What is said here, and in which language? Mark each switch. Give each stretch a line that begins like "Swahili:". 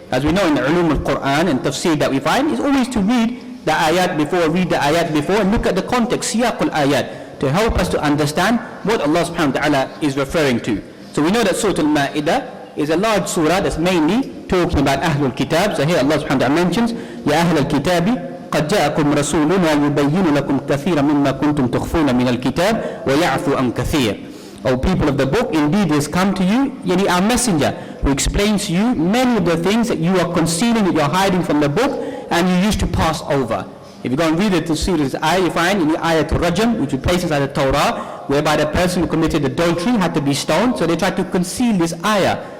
English: As we know in the ulum al-Quran and tafsir that we find, is always to read the ayat before, and look at the context, siyaq al-ayat, to help us to understand what Allah subhanahu wa ta'ala is referring to. So we know that Surah Al-Ma'idah is a large surah that's mainly talking about Ahlul Kitab. So here Allah subhanahu wa ta'ala mentions, Ya Ahlul Kitabi,
Arabic: قد جاءكم رسولنا يبين لكم كثيرا مما كنتم تخفون من الكتاب ويعفو عن كثير.
English: O people of the book, indeed has come to you, our messenger, who explains to you many of the things that you are concealing, that you are hiding from the book, and you used to pass over. If you go and read the tafsir of this ayah, you find in the ayah to Rajam, which we place inside the Torah, whereby the person who committed adultery had to be stoned, so they tried to conceal this ayah.